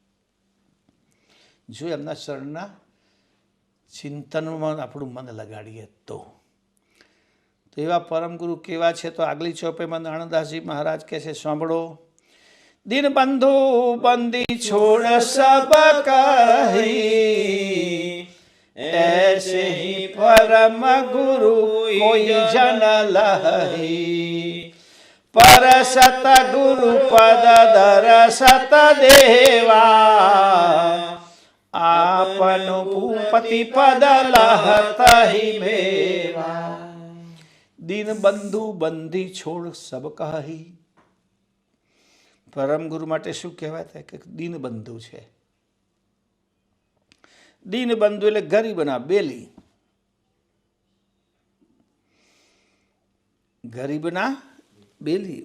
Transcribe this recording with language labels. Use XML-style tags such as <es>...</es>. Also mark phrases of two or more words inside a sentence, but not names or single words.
<gu>જો એમના ચરણના ચિંતનમાં આપણું મન લગાડીએ તો એવા પરમગુરુ કેવા છે? તો આગલી ચોપેમાં નાણદાસજી મહારાજ કહે છે, સાંભળો.</gu> <hi>दिन बंधु बंदी छोड़ सब कही, ऐसे ही परम गुरु कोई जन लही, पर सत गुरु पद दर सत देवा, आपनु भूपति पद लहत ही मेवा. दीन बंधु बंधी छोड़ सब कही.</hi> <gu>પરમ ગુરુ માટે શું કહેવાય કે દીન બંધુ છે. દીન બંધુ એટલે ગરીબના બેલી. ગરીબના બેલી.</gu>